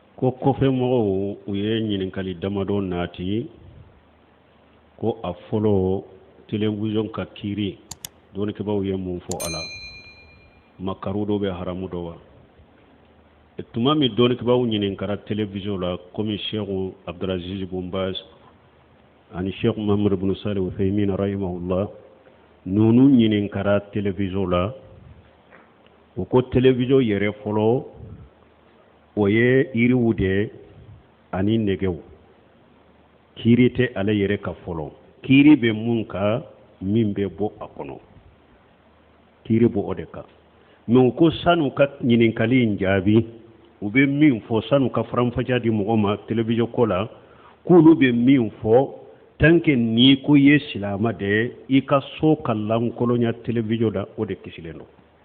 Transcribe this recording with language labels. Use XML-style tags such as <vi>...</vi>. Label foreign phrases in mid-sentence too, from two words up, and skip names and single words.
<bm>ko kofe mo u ye ɲininkali damadɔ naati ko a fɔlɔ television ka kiiri dɔɔnikɛbaw ye mun fɔ a la makaru dɔ bɛ haramu dɔ wa tuma min dɔɔnikɛbaw ɲininkara television la komi Sheikh Abdulaziz Bin Baz ani Sheikh Muhammad bin Salih Uthaymin rahimahullah nunu ɲininkara television la o ko television yɛrɛ fɔlɔ o ye yiriw de ani nɛgɛw kiiri tɛ ale yɛrɛ ka fɔlɔ kiiri bɛ mun ka min bɛ bɔ a kɔnɔ kiiri bɔ o de kan mais u ko sanu ka ɲininkali in jaabi u bɛ min fɔ sanu ka faranfasiya di mɔgɔ ma television ko la k'olu bɛ min fɔ</bm> <fr>tant que</fr> <bm>ni ko ye silama de i ka so ka lankolonya television da o de kisilen don</bm>